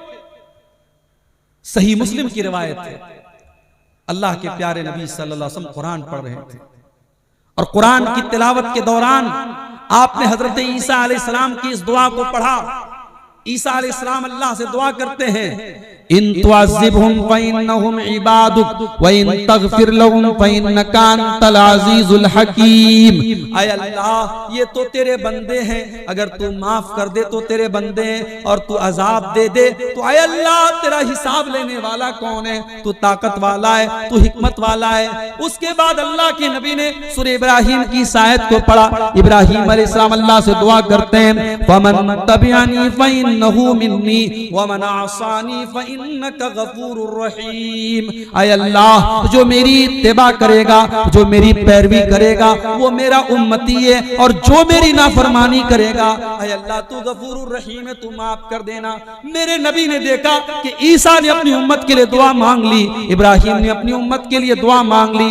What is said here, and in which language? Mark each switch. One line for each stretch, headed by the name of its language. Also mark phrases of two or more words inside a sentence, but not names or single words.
Hindi: सही मुस्लिम की रिवायत है, अल्लाह के प्यारे नबी
Arabic: صلى الله عليه وسلم
Hindi: कुरान पढ़ रहे थे और कुरान की तिलावत के दौरान आपने हजरत ईसा अलैहिस्सलाम की इस दुआ को पढ़ा। ईसा अलैहिस्सलाम अल्लाह से दुआ करते हैं,
Arabic: إن تعذبهم فإنهم عبادك وإن تغفر لهم فإنك أنت العزيز الحكيم.
Hindi: ऐ अल्लाह, ये तो तेरे बंदे हैं, अगर तू माफ कर दे तो तेरे बंदे हैं, और तू अजाब दे दे तो ऐ अल्लाह तेरा हिसाब लेने वाला कौन है? तू ताकत वाला है, तू हिकमत वाला है। उसके बाद अल्लाह के नबी ने सूरह इब्राहिम की इस आयत को पढ़ा। इब्राहिम अलैहिस्सलाम अल्लाह से दुआ करते हैं,
Arabic: فمن تبعني فإنه مني ومن عصاني فإنك غفور رحيم.
Hindi: ऐ अल्लाह, जो मेरी इत्तिबा करेगा, जो मेरी पैरवी करेगा वो मेरा उम्मती है, और जो मेरी नाफरमानी करेगा, ऐ अल्लाह तू
Arabic: غفور رحيم
Hindi: है, तू माफ कर देना। मेरे नबी ने देखा कि ईसा ने अपनी उम्मत के लिए दुआ मांग ली, इब्राहिम ने अपनी उम्मत के लिए दुआ मांग ली।